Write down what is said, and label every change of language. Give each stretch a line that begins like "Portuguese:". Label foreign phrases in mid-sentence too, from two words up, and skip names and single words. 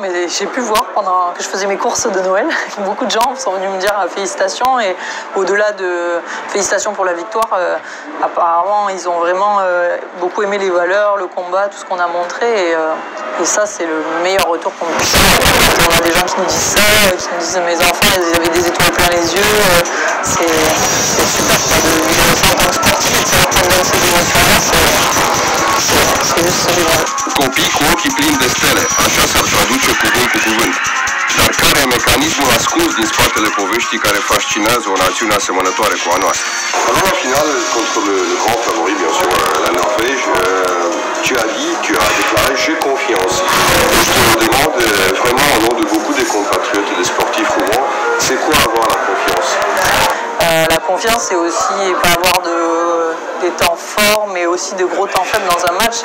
French: Et j'ai pu voir pendant que je faisais mes courses de Noël, beaucoup de gens sont venus me dire félicitations, et au-delà de félicitations pour la victoire, apparemment ils ont vraiment beaucoup aimé les valeurs, le combat, tout ce qu'on a montré, et ça c'est le meilleur retour qu'on puisse faire. On a des gens qui nous disent ça, qui nous disent mes enfants ils avaient des étoiles plein les yeux, c'est super de vivre ça en tant que sportif et de savoir qu'on donne ces émotions-là, c'est juste génial.
Romanian: Copii cu ochii plini de stele, așa s-ar traduce cuvânt cu cuvânt. Dar care e mecanismul ascuns din spatele poveștii care fascinează o națiune asemănătoare cu a noastră?
French: Alors la finale contre le grand favori, bien sûr, la Norvège, tu as déclaré j'ai confiance. Je te le demande vraiment au nom de beaucoup des compatriotes et des sportifs roumains, c'est quoi avoir confiance, c'est aussi pas avoir des temps forts, mais aussi de gros temps faibles dans un match.